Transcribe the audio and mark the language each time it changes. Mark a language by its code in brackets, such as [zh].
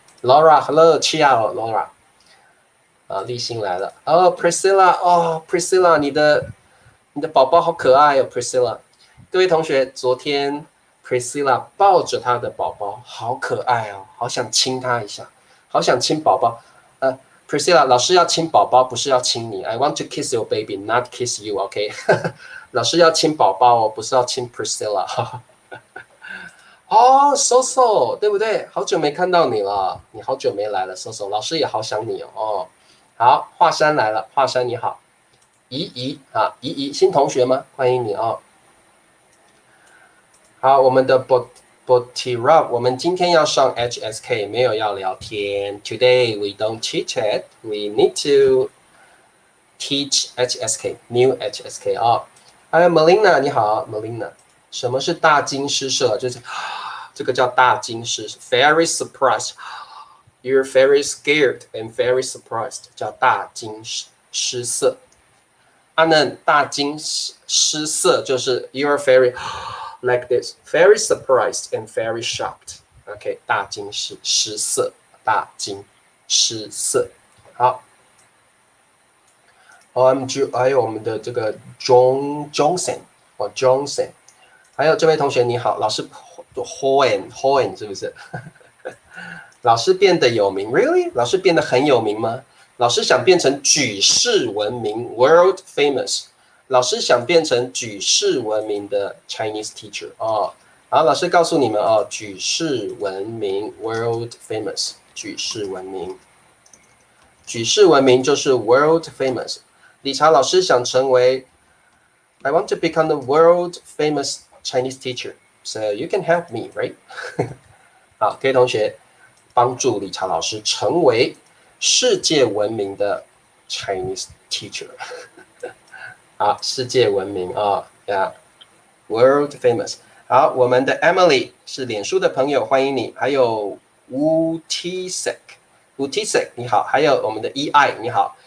[zh] Laura，Hello， Ciao Laura， 立新来了。哦 Priscilla， 你的宝宝好可爱哦 Priscilla。各位同学，昨天。Priscilla 抱着她的宝宝，好可爱哦，好想亲她一下，好想亲宝宝。 Priscilla 老师要亲宝宝，不是要亲你。 [en] I want to kiss your baby, not kiss you, OK？ [zh] 老师要亲宝宝哦，不是要亲 Priscilla。哦，Soso， 对不对？好久没看到你了，你好久没来了，Soso， 老师也好想你哦。好，华山来了，华山你好，怡新同学吗？欢迎你哦。好，我们的 Botira， 我们今天要上 HSK， 没有要聊天。 [en] Today we don't chit chat. We need to teach HSK, new HSK 啊。 [zh] 还有 Melina， 你好 ，Melina。什么是大惊失色？就是这个叫大惊失色 ， [en] very surprised. You're very scared and very surprised， [zh] 叫大惊失色。那大惊失色就是 [en] you're very like this, very surprised and very shocked. [zh] OK， 大惊失色，大惊失色。好。 OMG， 还有我们的这个 Johnson， Johnson， 还有这位同学你好，老师 Hoen 是不是？老师变得有名 ，really？老师变得很有名吗？老师想变成举世闻名 ， [en] world famous。 [zh] 老师想变成举世闻名的 [en] Chinese teacher [zh] 哦。好，老师告诉你们哦，举世闻名 ， [en] world famous， [zh] 举世闻名，举世闻名就是 world famous。理查老师想成为 [en] I want to become the world famous Chinese teacher, so you can help me, right? [zh] 好，各位同学，帮助理查老师成为世界闻名的 [en] Chinese teacher 。 [zh] 好，世界闻名啊呀 ， [en] world famous。 [zh] 好，我们的 Emily 是脸书的朋友，欢迎你。还有 Utisek 你好，还有我们的 EI 你好。